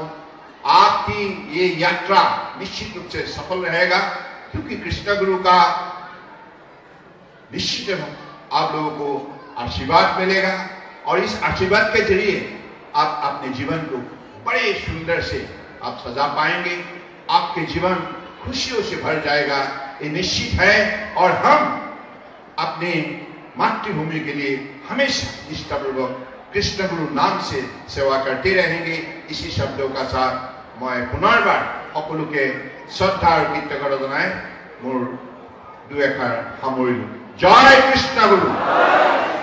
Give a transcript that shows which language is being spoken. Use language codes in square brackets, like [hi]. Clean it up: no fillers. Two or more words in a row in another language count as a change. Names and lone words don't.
[hi] आपकी ये यात्रा निश्चित रूप से सफल रहेगा, क्योंकि कृष्ण गुरु का निश्चित आप लोगों को आशीर्वाद मिलेगा और इस आशीर्वाद के जरिए आप अपने जीवन को बड़े सुंदर से आप सजा पाएंगे। आपके जीवन खुशियों से भर जाएगा, ये निश्चित है। और हम अपने मातृभूमि के लिए हमेशा निष्ठापूर्वक कृष्ण गुरु नाम से सेवा करते रहेंगे। इसी शब्दों का साथ मैं पुनर्बार [as] সকলোকে শ্ৰদ্ধা আৰু কৃতজ্ঞতা জনাই মোৰ দুই এষাৰ সামৰিলো। জয় কৃষ্ণ গুৰু।